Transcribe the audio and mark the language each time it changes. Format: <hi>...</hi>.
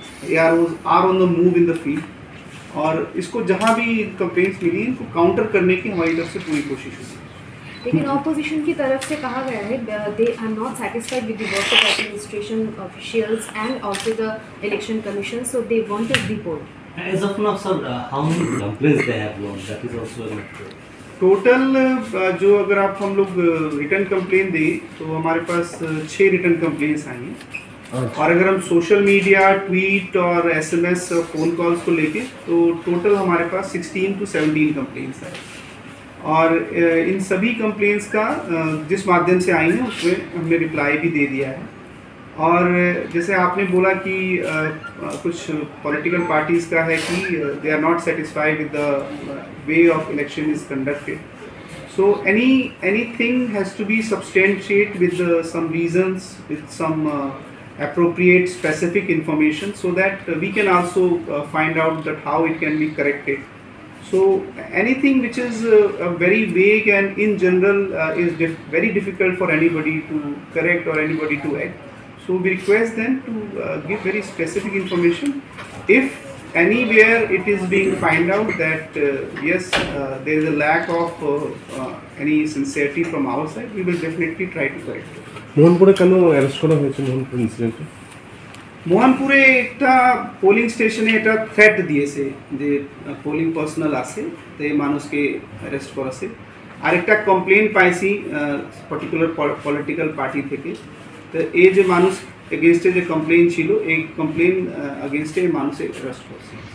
<en>AROs are on the move in the field,</en> <hi>और इसको जहाँ भी कंप्लेंट्स मिली इनको काउंटर करने की हमारी तरफ से पूरी कोशिश होगी। लेकिन ऑपोजिशन की तरफ से कहा गया है</hi> <en>They are not satisfied with the work of administration officials and also the election commission, so they want to repoll. As of now, sir, how many complaints they have launched? That is also a matter.</en> <hi>Total जो अगर आप हम लोग return complain दें तो हमारे पास 6 return complaints आई हैं, और अगर हम सोशल मीडिया, ट्वीट और SMS और फ़ोन कॉल्स को लेके तो टोटल हमारे पास 16 to 17 कंप्लेंट्स हैं। और इन सभी कंप्लेंट्स का जिस माध्यम से आई हैं उसमें हमने रिप्लाई भी दे दिया है। और जैसे आपने बोला कि कुछ पॉलिटिकल पार्टीज़ का है कि</hi> <en>They are not satisfied with the way of election is conducted, so anything has to be substantiate with some reasons, with some appropriate specific information, so that we can also find out that how it can be corrected. So anything which is very vague and in general is very difficult for anybody to correct or anybody to act. So we request them to give very specific information. If anywhere it is being find out that yes there is a lack of any sincerity from our side, we will definitely try to correct it.</en> <bn>মোহনপুরে কেন arrest করা হয়েছে মোহনপুর ইনসিডেন্টে? মোহনপুরে একটা polling স্টেশনে এটা threat দিয়েছে যে polling personal আছে তো এই মানুষকে অ্যারেস্ট করেছে। আরেকটা কমপ্লেন পাইছি পার্টিকুলার পলিটিক্যাল পার্টি থেকে, তো এই যে মানুষ এগেনস্টে যে কমপ্লেন ছিল এই কমপ্লেন এগেনস্টে মানুষে অ্যারেস্ট করছে।</bn>